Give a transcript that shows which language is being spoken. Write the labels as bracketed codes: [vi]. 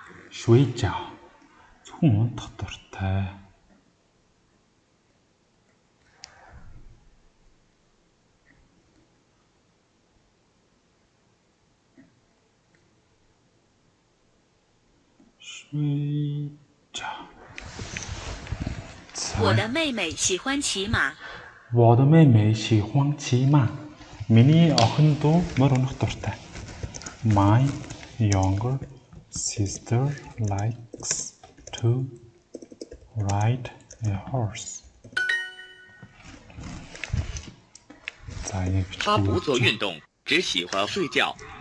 [mn] шуй жаа зөвхөн унтах дуртай шуй жаа [zh] 我的妹妹喜欢骑马我的妹妹喜欢骑马 [mn] миний охин дүү мөр унах дуртай. [en] My younger sister likes to ride a horse. [zh] 他不做运动，只喜欢睡觉。